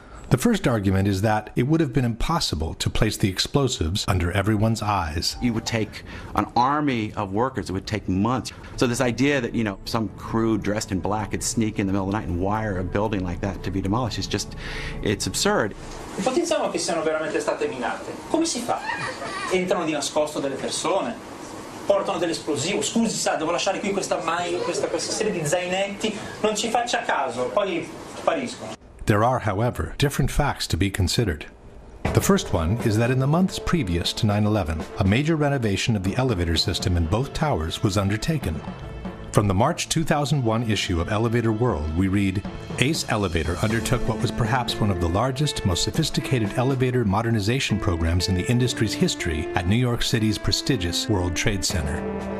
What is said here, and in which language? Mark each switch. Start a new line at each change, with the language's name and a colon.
English: The first argument is that it would have been impossible to place the explosives under everyone's eyes. You would take an army of workers. It would take months. So this idea that, some crew dressed in black could sneak in the middle of the night and wire a building like that to be demolished is just, it's absurd.
Italian: Ipotizziamo che siano veramente state minate. Come si fa? Entrano di nascosto delle persone, portano dell'esplosivo. Scusi, sa, devo lasciare qui questa serie di zainetti. Non ci faccia caso, poi spariscono.
English: There are, however, different facts to be considered. The first one is that in the months previous to 9/11, a major renovation of the elevator system in both towers was undertaken. From the March 2001 issue of Elevator World, we read, Ace Elevator undertook what was perhaps one of the largest, most sophisticated elevator modernization programs in the industry's history at New York City's prestigious World Trade Center.